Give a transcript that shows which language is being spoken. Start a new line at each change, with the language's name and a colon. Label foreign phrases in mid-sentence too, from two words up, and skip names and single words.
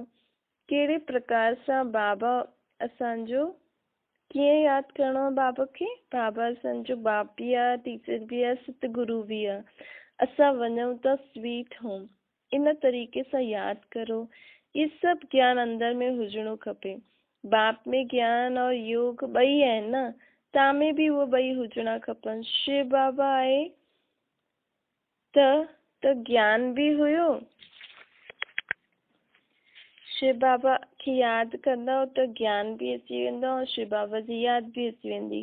Sindhi: कहिड़े प्रकार सां बाबा असांजो कीअं यादि करिणो आहे बाबा खे। बाबा असांजो बाप बि आहे, टीचर बि आहे, सतगुरु बि आहे। असां वञूं था
English: sweet home,
Sindhi: इन तरीक़े सां यादि करो। इहे सभु ज्ञान अंदर में हुजणो खपे। बाप में ज्ञान और योग ॿई आहिनि न, तव्हां में बि उहे ॿई हुजणा खपनि। शिव बाबा आहे त ज्ञान बि हुयो, शिव बाबा खे यादि कंदव त ज्ञान बि अची वेंदो ऐं शिव बाबा जी यादि बि अची वेंदी।